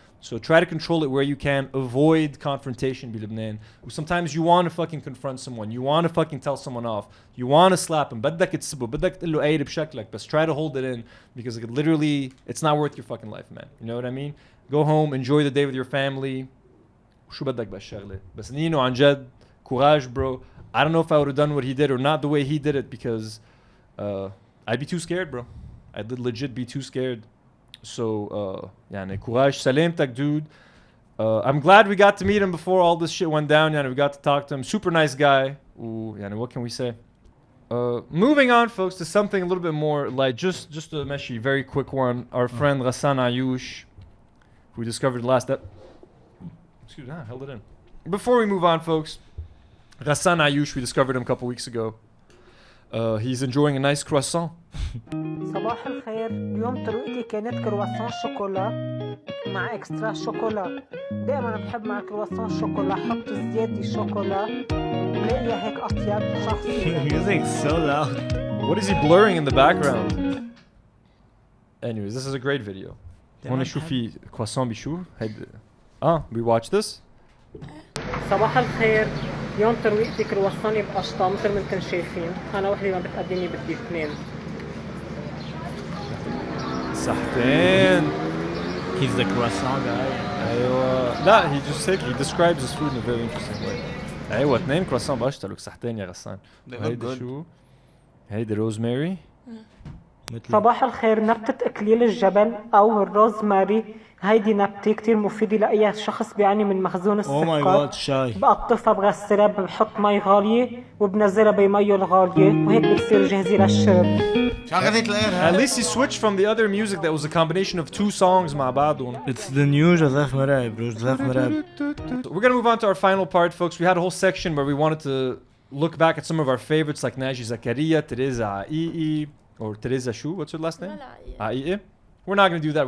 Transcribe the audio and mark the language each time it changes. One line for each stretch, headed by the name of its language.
English: So try to control it where you can. Avoid confrontation بلبنان. Sometimes you want to fucking confront someone. You want to fucking tell someone off. You want to slap him.
Arabic: بدك تسبه. بدك تقول له قايل بشكلك.
English: But try to hold it in because it's not worth your fucking life, man. You know what I mean? Go home, enjoy the day with your family.
Arabic: شو بدك بهالشغلة. بس نينو عن جد
English: courage, bro. I don't know if I would have done what he did or not the way he did it because I'd be too scared, bro. I'd legit be too scared. So, يعني courage,
Arabic: سلامتك,
English: dude. I'm glad we got to meet him before all this shit went down. Yani, we got to talk to him. Super nice guy. Ooh, yani, what can we say? Moving on, folks, to something a little bit more light. Just a meshi, very quick one. Our friend Ghassan Ayouch, who we discovered last excuse me, I held it in. Before we move on, folks, Ghassan Ayouch, we discovered him a couple weeks ago. He's enjoying a nice croissant.
Arabic: صباح الخير. اليوم ترويقتي كانت كرواسون شوكولا مع اكسترا شوكولا. دائما بحب مع الكرواسون شوكولا حط زيادة شوكولا بلاقيها هيك اطيب شخصيا.
English: Music's so loud. What is he blurring in the background? Anyways, this is a great video.
Arabic: هون شو في croissant بشو؟
English: we watch this.
Arabic: صباح الخير. اليوم ترويقتي كرواسوني بقشطة مثل ما انتم شايفين. أنا وحدي ما بتقدمني بدي اثنين. صحتين.
English: He's the croissant guy.
Arabic: أيوة.
English: لا, he describes his food in a very interesting way.
Arabic: أيوة, اثنين croissant بقشطة. لك صحتين يا غسان. هيدي شو؟ هيدي روزماري. صباح الخير. نبتة إكليل الجبل أو الروزماري هيدي نبتة كتير مفيدة لأي شخص بيعاني من مخزون السكر. بقطفها بغسلها بحط مي غالية وبنزلها بميه الغالية وهيك بتصير جاهزة للشرب.
English: At least he switched from the other music that was a combination of two songs
Arabic: مع بعضهم.
English: It's the new Joseph Merheb, bro. Joseph Merheb. We're gonna move on to our final part, folks. We had a whole section where we wanted to look back at some of our favorites like Naji Zakaria, Teresa Ai'i, or Teresa Shu. What's her last name? Ai'i. We're not going to do that.